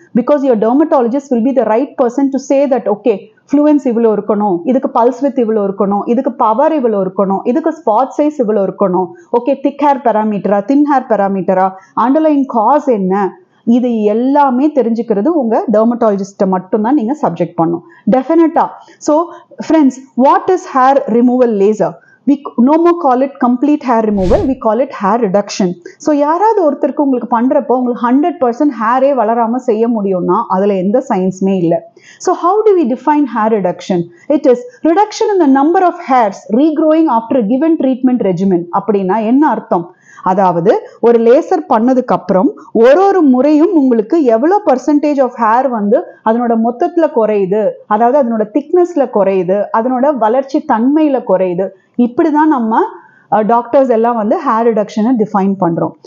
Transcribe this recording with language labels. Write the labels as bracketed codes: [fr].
[en] because your dermatologist will be the right person to say that [ta] okay fluence இவ்வளோ இருக்கணும், இதுக்கு pulse width இவ்வளோ இருக்கணும், இதுக்கு பவர் இவ்வளோ இருக்கணும், இதுக்கு ஸ்பாட் சைஸ் இவ்வளோ இருக்கணும், ஓகே திக் ஹேர் பேராமீட்டரா, தின் ஹேர் பேராமீட்டரா, அண்டர்லைங் காஸ் என்ன, இது எல்லாமே தெரிஞ்சுக்கிறது உங்க டெர்மட்டாலஜிஸ்ட்டை மட்டும்தான் நீங்க சப்ஜெக்ட் பண்ணும். டெஃபினட்டா. [en] So friends, what is hair removal laser? We no more call it complete hair removal, we call it hair reduction. [ta] So யாராவது ஒருத்தருக்கு உங்களுக்கு பண்றப்போ உங்களுக்கு 100% ஹேரே வளராம செய்ய முடியும்னா அதுல எந்த சயின்ஸுமே இல்லை. [en] So how do we define hair reduction? It is reduction in the number of hairs regrowing after a given treatment regimen. [ta] அப்படின்னா என்ன அர்த்தம்? அதாவது ஒரு லேசர் பண்ணதுக்கு அப்புறம் ஒரு முறையும் உங்களுக்கு எவ்வளோ பர்சன்டேஜ் ஆஃப் ஹேர் வந்து அதனோட மொத்தத்துல குறையுது, அதாவது அதனோட திக்னஸ்ல குறையுது, அதனோட வளர்ச்சி தன்மையில குறையுது. இப்படிதான் நம்ம டாக்டர்ஸ் எல்லாம் வந்து ஹேர் ரிடக்ஷனை டிஃபைன் பண்றோம்.